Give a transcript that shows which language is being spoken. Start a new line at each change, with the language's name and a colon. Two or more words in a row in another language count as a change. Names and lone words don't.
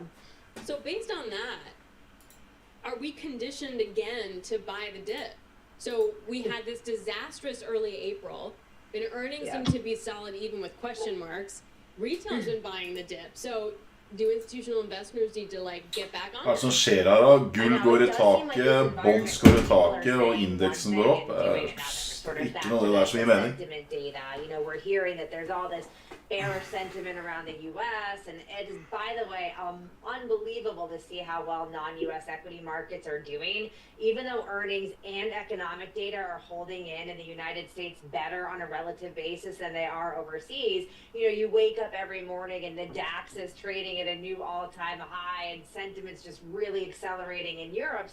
English: So based on that, are we conditioned again to buy the dip? So we had this disastrous early April, and earnings seem to be solid even with question marks. Retail's been buying the dip. So do institutional investors need to like get back on?
Norwegian: Hva er det som skjer her da? Gull går i taket, bonds går i taket, og indeksen går opp. Ikke noe det der som gir mening. Data.
English: You know, we're hearing that there's all this bearish sentiment around the U.S. and it is, by the way, unbelievable to see how well non-U.S. equity markets are doing. Even though earnings and economic data are holding in the United States better on a relative basis than they are overseas, you know, you wake up every morning and the DAX is trading at a new all-time high and sentiment's just really accelerating in Europe.